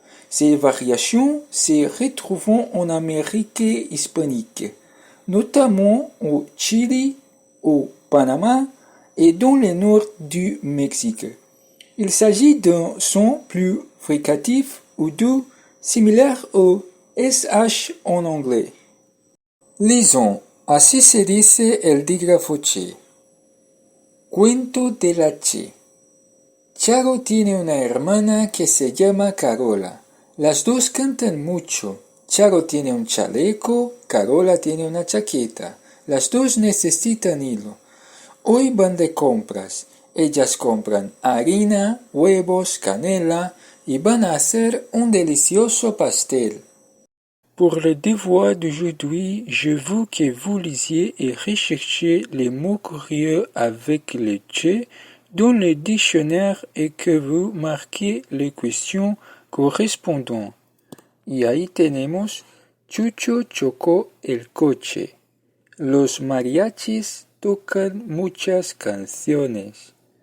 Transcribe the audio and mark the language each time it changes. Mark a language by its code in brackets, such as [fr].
[fr] Ces variations se retrouvent en Amérique hispanique, notamment au Chili, au Panama et dans le nord du Mexique. Il s'agit d'un son plus fricatif ou doux, similaire au SH en anglais. Lisons. [es] Así se dice el dígrafo Che. Cuento de la Che. Charo tiene una hermana que se llama Carola. Las dos cantan mucho. Charo tiene un chaleco, Carola tiene una chaqueta. Las dos necesitan hilo. Hoy van de compras. Ellas compran harina, huevos, canela y van a hacer un delicioso pastel. [fr] Pour le devoir d'aujourd'hui, je veux que vous lisiez et recherchiez les mots curieux avec le Che dans le dictionnaire et que vous marquez les questions correspondantes. [es] Y ahí tenemos Chucho chocó el coche. Los mariachis tocan muchas canciones.